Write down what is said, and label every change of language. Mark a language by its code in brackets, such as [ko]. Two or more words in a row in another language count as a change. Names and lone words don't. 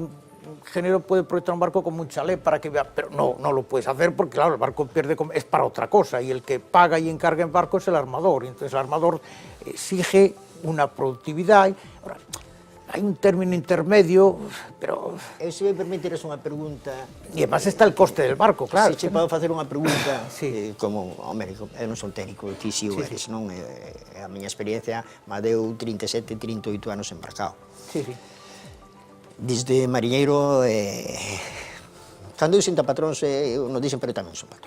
[es] Un ingeniero puede proyectar un barco como un chalet para que vea, pero no lo puedes hacer porque, claro, el barco es para otra cosa y el que paga y encarga en barco es el armador, y entonces el armador exige una productividad. Ahora, hay un término intermedio, pero... [gl] Se me permitires unha pregunta... [es] E además está el coste del barco, claro. [gl] Se che podo facer unha pregunta, como, hombre, eu non son técnico, ti si o eres, non? A miña experiencia me deu 37, 38 anos embarcado. [es] Sí, sí. [gl] Desde mariñeiro, cando eu sinto patróns, eu non dixen, pero tamén son patrón.